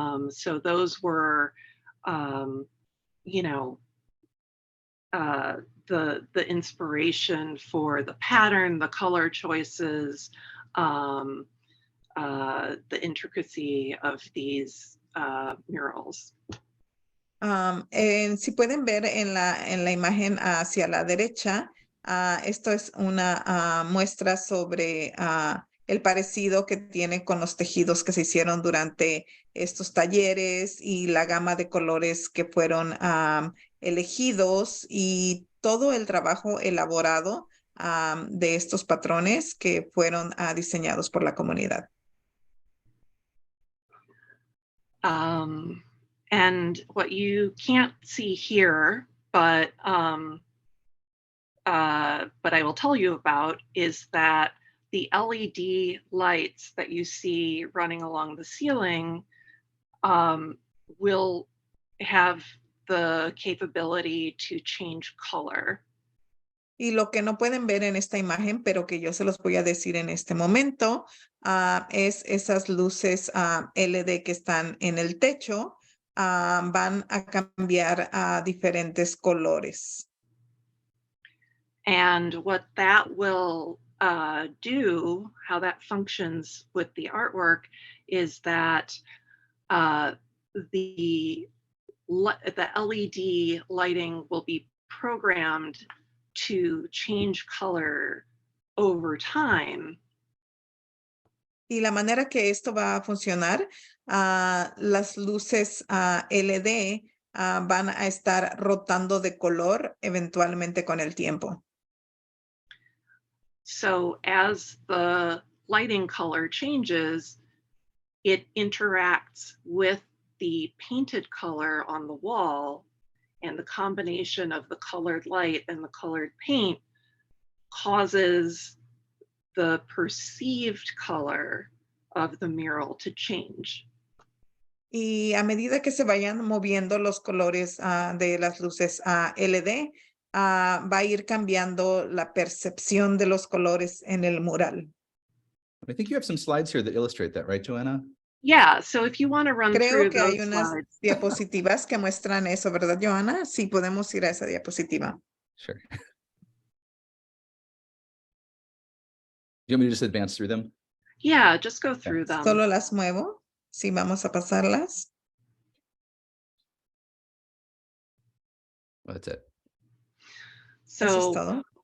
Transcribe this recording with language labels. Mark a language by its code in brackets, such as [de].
[en] So those were, you know, the inspiration for the pattern, the color choices, the intricacy of these murals. [es] Si pueden ver en la imagen hacia la derecha, esto es una muestra sobre el parecido que tiene con los tejidos que se hicieron durante estos talleres y la gama de colores que fueron elegidos y todo el trabajo elaborado de estos patrones que fueron diseñados por la comunidad. [en] And what you can't see here, but I will tell you about, is that the LED lights that you see running along the ceiling will have the capability to change color. [es] Y lo que no pueden ver en esta imagen, pero que yo se los voy a decir en este momento, es esas luces LED que están en el techo, van a cambiar a diferentes colores. [en] And what that will do, how that functions with the artwork, is that the LED lighting will be programmed to change color over time. [es] Y la manera que esto va a funcionar, las luces LED van a estar rotando de color eventualmente con el tiempo. [en] So as the lighting color changes, it interacts with the painted color on the wall, and the combination of the colored light and the colored paint causes the perceived color of the mural to change. [es] Y a medida que se vayan moviendo los colores de las luces LED, va a ir cambiando la percepción de los colores en el mural. [en] I think you have some slides here that illustrate that, right, Joanna? Yeah, so if you want to run [es] Creo [en] through [es] que hay [en] those [es] unas [en] slides. [es] diapositivas que muestran eso, ¿verdad, Johanna? Sí, podemos ir a esa diapositiva. [en] Sure. You want me to just advance through them? Yeah, just go through them. [es] Solo las muevo. Sí, vamos a pasarlas. [en] Oh, that's it. [es] Eso es [en] So, [es] todo.